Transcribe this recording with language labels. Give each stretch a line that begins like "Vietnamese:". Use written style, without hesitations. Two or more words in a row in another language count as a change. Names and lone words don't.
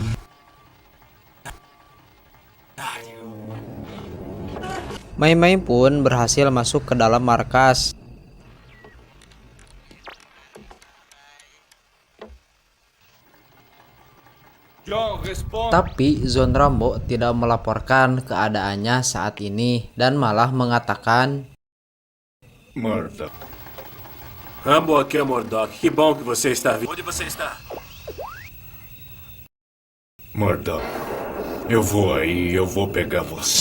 Indonesian: Mei Mei pun berhasil masuk ke dalam markas. Tapi Zon Rambo tidak melaporkan keadaannya saat ini dan malah mengatakan,
Portuguese: Murdoch. Rambo, aqui é Murdoch. Que bom que você está vivo. Onde você está? Murdoch, eu vou aí, eu vou pegar você.